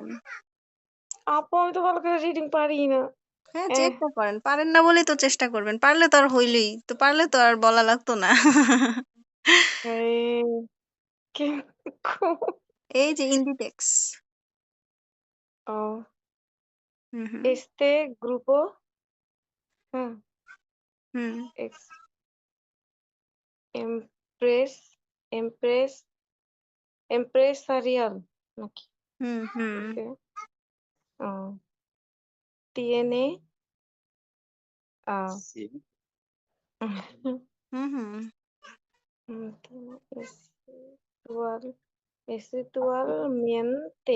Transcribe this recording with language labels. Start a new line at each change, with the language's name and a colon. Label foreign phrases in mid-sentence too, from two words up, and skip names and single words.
Bangla: আমি তো ভালো করে রিডিং পারি না। হ্যাঁ, এহ চেষ্টা করেন। পারেন না বলেই তো চেষ্টা করবেন। পারলে তো আর হইলই। তো পারলে তো আর বলা লাগতো না। এই কি এই যে ইন্দিটেক্স। Oh, হুম, হুম,
Spanish: este grupo ah, হুম, es empres, empres, empresarial. Aquí, হুম, হুম, ok. Ah, tiene ah,
Bangla: জি। হুম, হুম।
Spanish: tiene esetualmente,